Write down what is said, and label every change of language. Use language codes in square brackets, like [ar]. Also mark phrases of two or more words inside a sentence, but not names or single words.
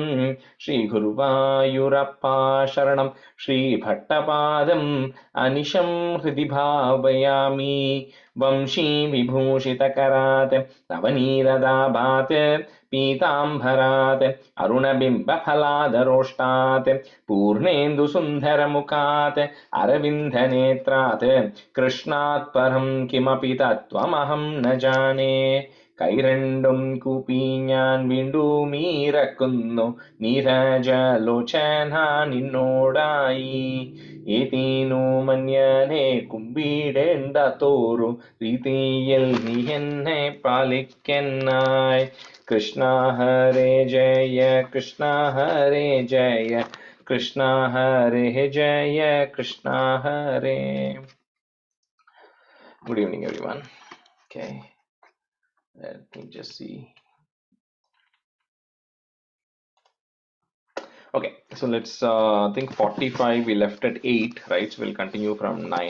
[sa] श्रीगुरुवायूरप्पा शरणं श्रीभट्टपादम् अनिशं हृदि भावयामि वंशी विभूषितकरात् नवनीरदाभात् पीताम्बरात् अरुणबिम्बफलादरोष्टात् पूर्णेन्दुसुन्दरमुखात् अरविन्दनेत्रात् कृष्णात् परं किमपि तत्त्वमहं न जाने [ml] കൈരണ്ടും കൂപ്പി ഞാൻ വീണ്ടുമീറക്കുന്നു നീരജലോചന നിന്നോടായി ഏതേനോ മന്യനെ കുമ്പിടേണ്ട തോറു രീതിയിൽ നീ എന്നെ പാലിക്കനായി കൃഷ്ണ ഹരേ ജയ കൃഷ്ണ ഹരേ ജയ കൃഷ്ണ ഹരേ ജയ കൃഷ്ണ ഹരേ. [en] Good evening everyone. Okay, let me just see. Okay, so let's I think 45 we left at 8, right? So we'll continue from 9.